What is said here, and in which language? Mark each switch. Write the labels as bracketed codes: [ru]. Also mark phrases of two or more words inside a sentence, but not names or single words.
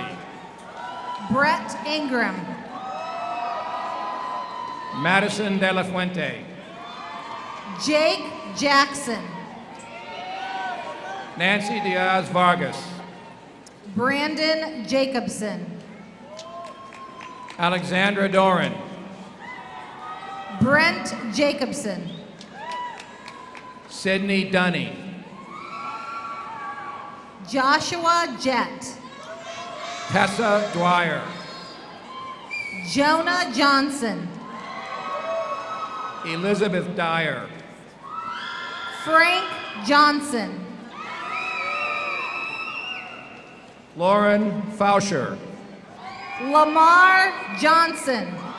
[en] Brett Ingram. Madison De La Fuente. Jake Jackson. Nancy Diaz Vargas. Brandon Jacobson. Alexandra Doran. Brent Jacobson. Sydney Dunny. Joshua Jett. Tessa Dwyer. Jonah Johnson. Elizabeth Dyer. Frank Johnson. Lauren Fauscher. Lamar Johnson.